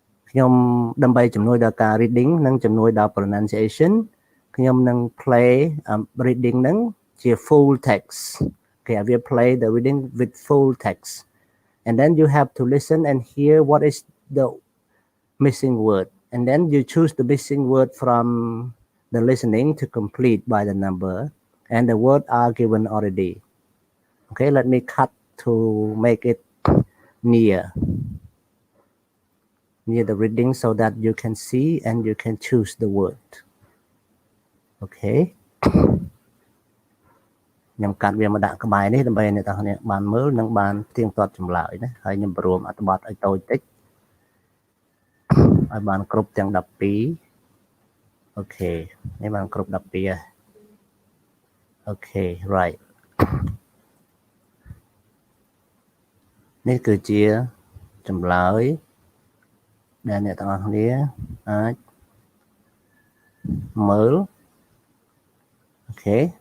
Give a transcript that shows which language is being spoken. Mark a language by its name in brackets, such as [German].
[Khmer] ខ្ញុំដើម្បីជំនួយដល់ការ [English] reading [Khmer] និងជំនួយដល់ [English] pronunciation [Khmer] ខ្ញុំនឹង [English] play reading [Khmer] នឹងជា [English] full text Okay, I will play the reading with full text and then you have to listen and hear what is the missing word and then you choose the missing word from the listening to complete by the number and the word are given already. Okay, let me cut to make it near the reading so that you can see and you can choose the word. Okay. [Khmer] ខ្ញុំកាត់វាមកដាក់ក្បែរនេះដើម្បីអ្នកទាំងគ្នាបានមើលនិងបានផ្ទៀងផ្ទាត់ចម្លើយណាហើយខ្ញុំរួមអត្ថបទឲ្យតូចតិចឲ្យបានគ្រប់ទាំង12អូខេនេះបានគ្រប់12ហើយអូខេ [English] right [Khmer] នេះគឺជាចម្លើយដែលអ្នកទាំងអស់គ្នាអាចមើលអូខេ